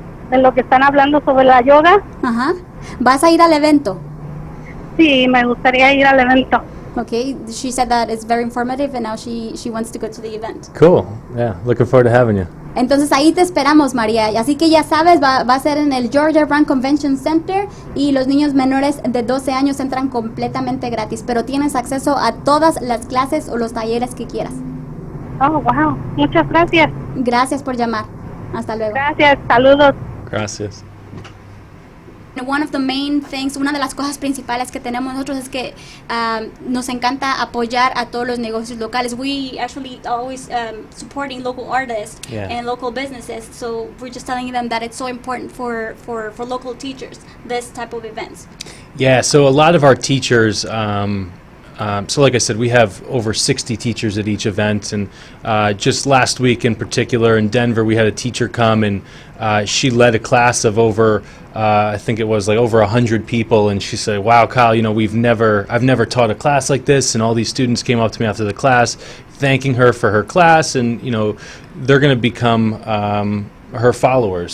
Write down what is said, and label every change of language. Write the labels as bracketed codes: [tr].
[es] de lo que están hablando sobre la yoga. Ajá. ¿Vas a ir al evento? Sí, me gustaría ir al evento. [en] Okay, she said that it's very informative, and now she wants to go to the event. Cool. Yeah, looking forward to having you. [es] Entonces ahí te esperamos, María. Así que ya sabes, va a ser en el Georgia Brown Convention Center, y los niños menores de 12 años entran completamente gratis, pero tienes acceso a todas las clases o los talleres que quieras. Oh, wow. Muchas gracias. Gracias por llamar. Hasta luego. Gracias. Saludos. Gracias. [en] One of the main things, [es] una de las cosas principales que tenemos nosotros es que nos encanta apoyar a todos los negocios locales. [en] We actually always supporting local artists and local businesses. So we're just telling them that it's so important for local teachers, this type of events. Yeah, so a lot of our teachers So like I said, we have over 60 teachers at each event, and just last week in particular in Denver, we had a teacher come, and she led a class of over, I think it was like over 100 people, and she said, "Wow, Kyle, I've never taught a class like this," and all these students came up to me after the class, thanking her for her class, and they're going to become her followers.